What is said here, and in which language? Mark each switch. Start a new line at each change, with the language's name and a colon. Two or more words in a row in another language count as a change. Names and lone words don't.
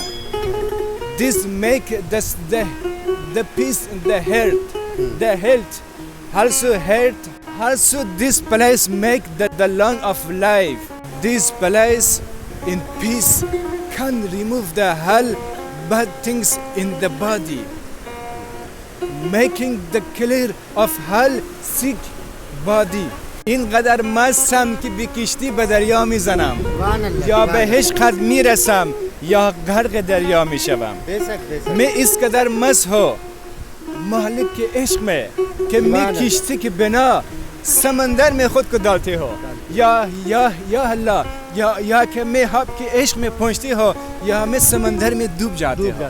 English: This make the peace in the health, also this place make the long of life. This place in peace can remove the whole bad things in the body, making the clear of whole sick body.
Persian: اینقدر مستم که به کشتی به دریا میزنم یا بهش قد میرسم یا غرق دریا میشوم.
Hindi: मैं इस कदर मस्त हो मालिक के इश्क में कि मैं किश्ती के बिना समंदर में खुद को डालते हो या अल्लाह या कि मैं आपके इश्क में पहुंचती हो या मैं समंदर में डूब जाती हो.